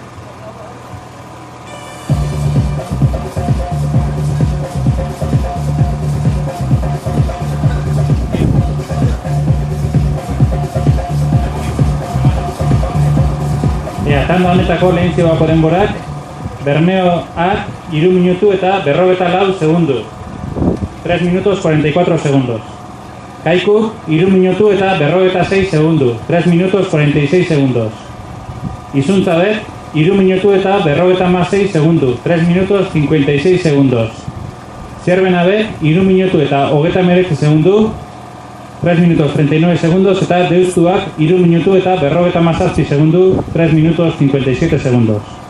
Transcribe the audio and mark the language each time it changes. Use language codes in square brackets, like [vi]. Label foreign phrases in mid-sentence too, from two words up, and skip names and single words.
[eu] Tanda honetako lehen zibako denborak, Bermeoak 3 minutu eta 44 segundu. [es] 3 minutos 44 segundos. [eu] Kaiku 3 minutu eta 46 segundu. [es] 3 minutos 46 segundos. [eu] Izuntza B 3 minutu eta 56 segundu. [es] 3 minutos 56 segundos. [eu] Zierbena B 3 minutu eta 39 segundu. [es] 3 minutos 39 segundos [eu] eta Deustuak 3 minutu eta 57 segundu, [es] 3 minutos 57 segundos.